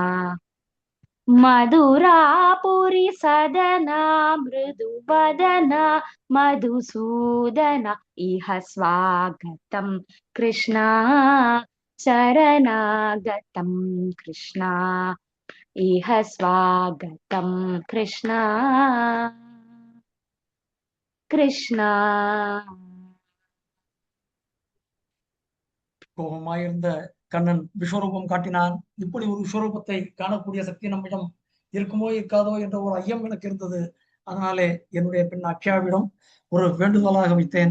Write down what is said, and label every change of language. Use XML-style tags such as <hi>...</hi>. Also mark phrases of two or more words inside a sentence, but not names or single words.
<sa>मधुरापुरी सदना मृदुवदना मधुसूदना इह स्वागतं कृष्णा शरणागतं कृष्णा इह स्वागतं कृष्णा कृष्णा</sa> <ta>கோபமாயிருந்த கண்ணன் விஸ்வரூபம் காட்டினான். இப்படி ஒரு விஸ்வரூபத்தை காணக்கூடிய சக்தி நம்மிடம் இருக்குமோ இருக்காதோ என்ற ஒரு ஐயம் எனக்கு இருந்தது. அதனாலே என்னுடைய பெண் அக்ஷயாவிடம் ஒரு வேண்டுதலாக வைத்தேன்.</ta>